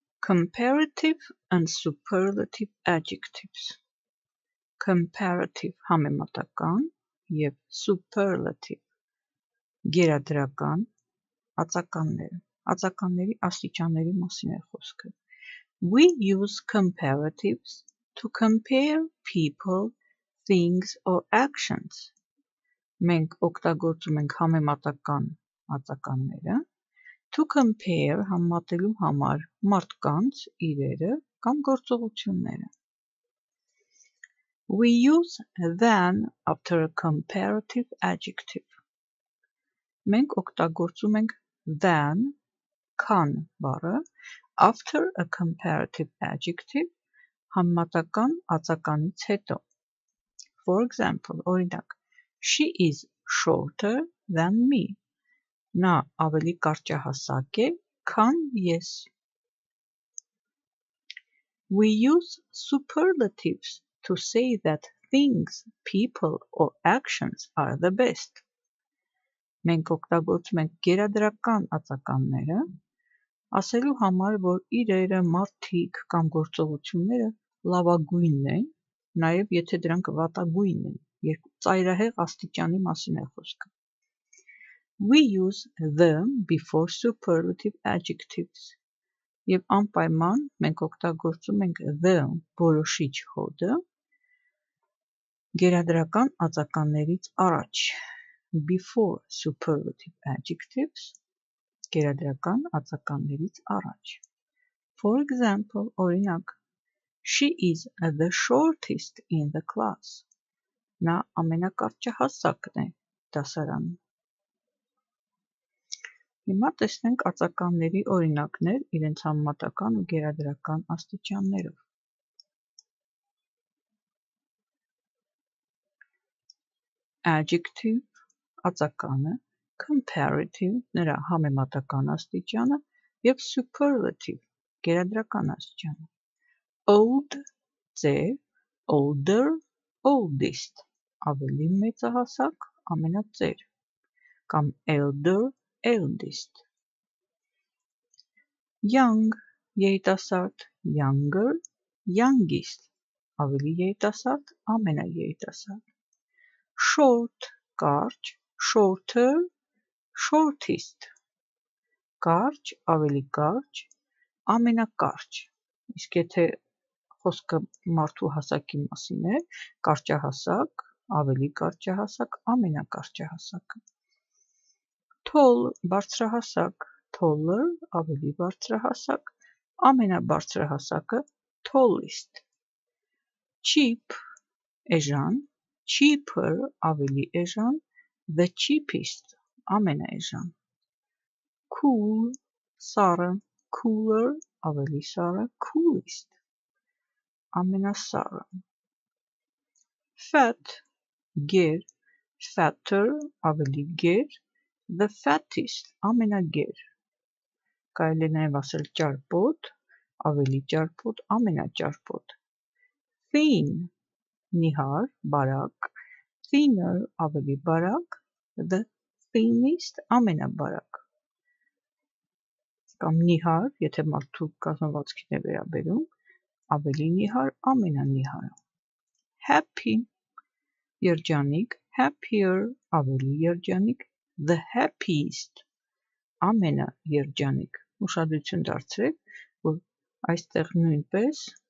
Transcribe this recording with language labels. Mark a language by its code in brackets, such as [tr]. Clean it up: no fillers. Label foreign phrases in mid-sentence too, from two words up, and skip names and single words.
[en] Comparative and superlative adjectives. [hy] Comparative համեմատական և superlative գերադրական ածականների աստիճանների մասին է խոսքը։ [en] We use comparatives to compare people, things or actions. [hy] Մենք օգտագործում ենք համեմատական ածականները [en] to compare [hy] համեմատելու համար մարդկանց, իրերը կամ գործողությունները։ [en] We use than after a comparative adjective. [hy] Մենք օգտագործում ենք than քան բառը [en] after a comparative adjective [hy] համեմատական ածականից հետո։ [en] For example, օրինակ, she is shorter than me. [hy] Նա ավելի կարճահասակ է, քան ես։ [en] We use superlatives to say that things, people or actions are the best. [hy] Մենք օգտագործում ենք գերադրական ածականները ասելու համար, որ իրերը, մարդիկ կամ գործողությունները լավագույնն են, նաև եթե դրանք վատագույն են, երկու ծայրահեղ աստիճանի մասին է խոսքը։ [en] We use them before superlative adjectives. [hy] Եվ անպայման մենք օգտագործում ենք them որոշիչ հոդը գերադրական ածականներից առաջ [en] before superlative adjectives [hy] գերադրական ածականներից առաջ։ [en] For example, [hy] օրինակ, [en] she is the shortest in the class. [hy] Նա ամենակարճահասակն է դասարանում։ Հիմա տեսնենք ածականների օրինակներ իրենց համեմատական ու գերադրական աստիճաններով։ Adjective ածականը, comparative նրա համեմատական աստիճանը և superlative գերադրական աստիճանը։ Old ծեր, [en] older, oldest [hy] ավելի մեծահասակ, ամենածեր կամ [en] elder, eldest։ [hy] Young երիտասարդ, [en] younger, youngest [hy] ավելի երիտասարդ, ամենաերիտասարդ։ Short կարճ, [en] shorter, shortest կարճ, [hy] ավելի կարճ, ամենակարճ։ Իսկ եթե խոսքը մարդու հասակի մասին է, կարճահասակ, ավելի կարճահասակ, ամենակարճահասակը։ Tall բարձրահասակ, taller ավելի բարձրահասակ, ամենաբարձրահասակը tallest։ Cheap էժան, cheaper ավելի էժան, [en] the cheapest ամենաէժան։ Cool սառը, cooler ավելի սառը, coolest ամենասառը։ [hy] Fat գեր, fatter ավելի գեր, [en] the fattest [hy] ամենագեր։ Կարելի է նաև ասել ճարպոտ, ավելի ճարպոտ, ամենաճարպոտ։ Thin նիհար, բարակ, thinner ավելի բարակ, [en] the thinnest ամենաբարակ։ [hy] Կամ նիհար, եթե մարդու կազմվածքին է վերաբերում, ավելի նիհար, ամենանիհարը։ Happy երջանիկ, happier ավելի երջանիկ, [en] the happiest [hy] ամենաերջանիկ։ Ուշադրություն դարձրեք, որ այստեղ նույնպես